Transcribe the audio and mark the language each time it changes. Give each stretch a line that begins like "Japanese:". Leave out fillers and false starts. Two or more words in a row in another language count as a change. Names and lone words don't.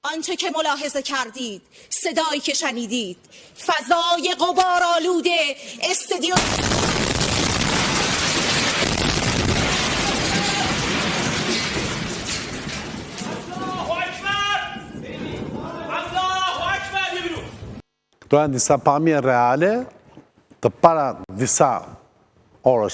Persian: آنچه که ملاحظه کردید، صدایی که شنیدید، فضای غبارآلود استادیوم
Albanian: Këto janë disa pamje reale të para disa orësh,